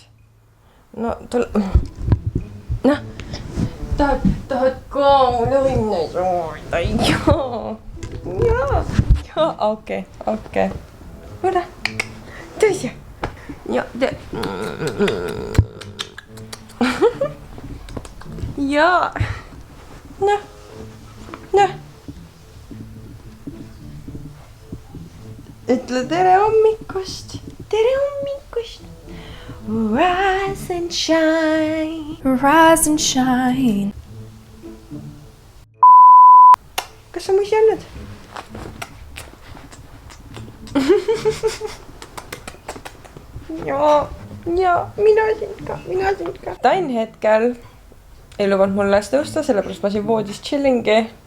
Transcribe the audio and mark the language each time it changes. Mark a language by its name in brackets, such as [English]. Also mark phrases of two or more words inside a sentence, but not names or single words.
[Estonian] No tule, noh, tahad ka mulle õnne soovida, jaa, okei, tule, tule siia. Ja, ja. Noh. Ütle tere hommikust. [English] Rise and shine. [Estonian] Kas sa muisi annad? Ja mina sind ka. Tain hetkel ei lubanud mul last tõusta, sellepärast ma siin voodis chillingi.